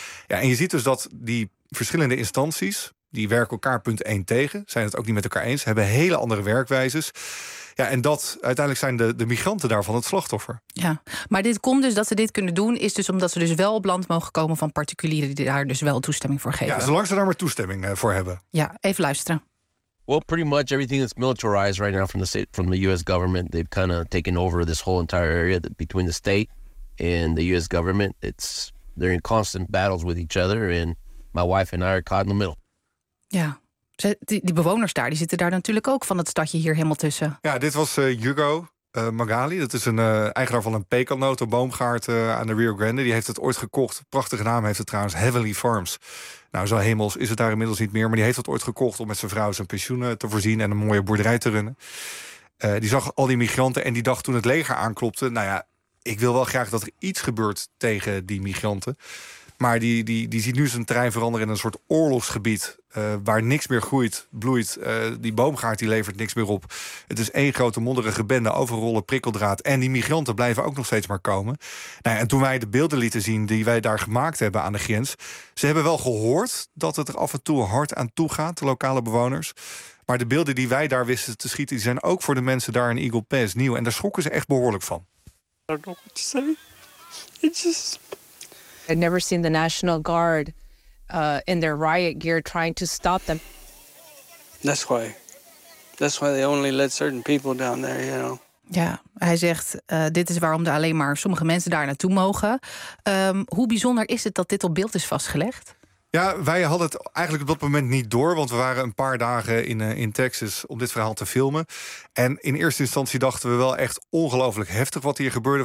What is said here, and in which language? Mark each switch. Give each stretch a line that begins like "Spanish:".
Dutch: Ja, en je ziet dus dat die verschillende instanties, die werken elkaar .1 tegen, zijn het ook niet met elkaar eens, hebben hele andere werkwijzes. Ja, en dat uiteindelijk zijn de migranten daarvan het slachtoffer. Ja, maar dit komt dus dat ze dit kunnen doen, is dus omdat ze dus wel op land mogen komen van particulieren die daar dus wel toestemming voor geven. Ja, zolang ze daar maar toestemming voor hebben. Ja, even luisteren.
English: Well, pretty much everything that's militarized right now from the U.S. government, they've kind of taken over this whole entire area between the state and the U.S. government. They're in constant battles with each other, and my wife and I are caught in the middle.
Dutch: Ja. Die bewoners daar, die zitten daar natuurlijk ook van het stadje hier helemaal tussen. Ja, dit was Hugo Magali. Dat is een eigenaar van een pekannotenboomgaard aan de Rio Grande. Die heeft het ooit gekocht. Prachtige naam heeft het trouwens, Heavenly Farms. Nou, zo hemels is het daar inmiddels niet meer. Maar die heeft het ooit gekocht om met zijn vrouw zijn pensioen te voorzien en een mooie boerderij te runnen. Die zag al die migranten en die dacht toen het leger aanklopte, nou ja, ik wil wel graag dat er iets gebeurt tegen die migranten. Maar die ziet nu zijn terrein veranderen in een soort oorlogsgebied. Waar niks meer groeit, bloeit. Die boomgaard die levert niks meer op. Het is één grote modderige bende, overrollen, prikkeldraad. En die migranten blijven ook nog steeds maar komen. Nou ja, en toen wij de beelden lieten zien die wij daar gemaakt hebben aan de grens, ze hebben wel gehoord dat het er af en toe hard aan toe gaat, de lokale bewoners. Maar de beelden die wij daar wisten te schieten, die zijn ook voor de mensen daar in Eagle Pass nieuw. En daar schrokken ze echt behoorlijk van.
English: I don't know what to say. It's just, I've never seen the National Guard in their riot gear trying to stop them. That's why they only let certain people down there, you know.
Dutch: Ja, hij zegt, dit is waarom er alleen maar sommige mensen daar naartoe mogen. Hoe bijzonder is het dat dit op beeld is vastgelegd? Ja, wij hadden het eigenlijk op dat moment niet door, want we waren een paar dagen in Texas om dit verhaal te filmen. En in eerste instantie dachten we wel echt ongelooflijk heftig wat hier gebeurde.